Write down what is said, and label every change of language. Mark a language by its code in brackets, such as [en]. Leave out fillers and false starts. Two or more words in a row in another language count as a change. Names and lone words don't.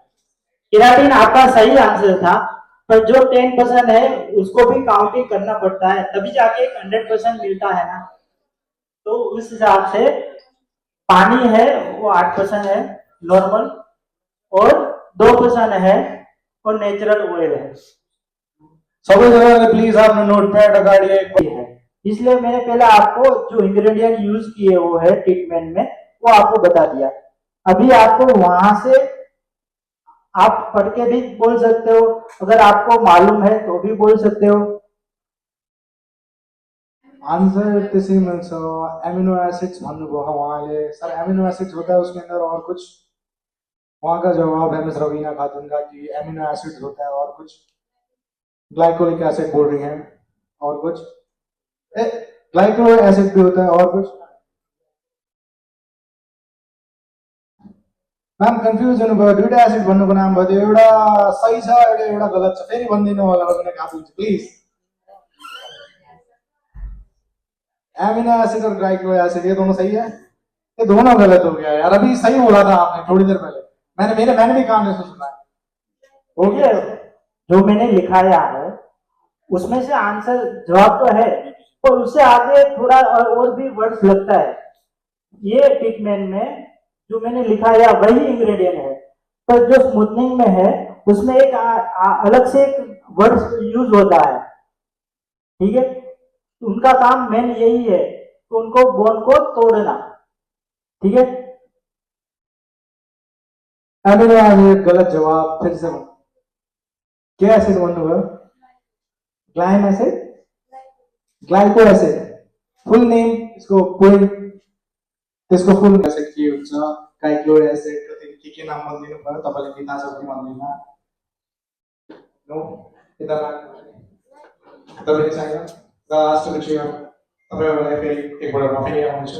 [hi] केराटिन आपका सही आंसर था, पर जो 10% है उसको भी काउंटिंग करना पड़ता है, तभी जाके 100% मिलता है ना। तो उस हिसाब से पानी है वो 8% है नॉर्मल, और 2% है वो [en] natural oil [hi] है। [ne] सबैजनाले प्लिज आफ्नो नोटप्याड अगाडि [hi] है, इसलिए मैंने पहले आपको जो इंग्रेडिएंट यूज किए वो है ट्रीटमेंट में, वो आपको बता दिया। अभी आपको वहां से आप पढ़ के भी बोल सकते हो, अगर आपको मालूम है तो भी बोल सकते हो। [ne] आंसर त्यसै मिल्छ। [en] amino acids [ne] भन्नुभयो उहाँले। [hi] सर [en] amino acids [hi] होता है उसके अंदर और कुछ? वहाँ का जवाब है मिस रवीना खातून का कि [en] amino acids [hi] होता है और कुछ। [en] glycolic acid [hi] बोल रही हैं, और कुछ? [en] glycolic acid [hi] भी होता है, और कुछ? [ne] मैम कंफ्यूज हुनुभयो, दुईटा एसिड भन्नुको नाम भयो, एउटा सही छ एउटा गलत छ, फेरि भन्दिनु होला भने खातुन प्लिज। [en] amino acid [hi] और [en] glycolic acid [hi] ये दोनों सही है? ये दोनों गलत हो गया यार, अभी सही बोला था आपने थोड़ी देर पहले। मैंने भी कान से सुना है। ओके, जो मैंने लिखाया है उसमें से आंसर जवाब तो है, पर उससे आगे थोड़ा और भी वर्ड्स लगता है। ये ट्रीटमेंट में जो मैंने लिखाया वही इंग्रेडिएंट है, पर जो स्मूथनिंग में है उसमें एक अलग से एक वर्ड यूज होता है, ठीक है। उनका काम मेन यही है, तो उनको बोन को तोड़ना, ठीक है। [en] amino acid [hi] गलत जवाब। फिर से क्या एसिड भन्नुभयो? [en] glyme acid, glyco acid. full name [ne] इसको पूर्ण त्यसको [en] full acid [ne] के हुन्छ? [en] glyco acid [ne] के नाम भन्दिनु भयो तपाईले के थाहा छ भने भन्दिनु। नो यता तपाईले चाहियो लास्ट विषय तपाईहरुलाई फेरि एकपल्ट म फेरि आउँछु।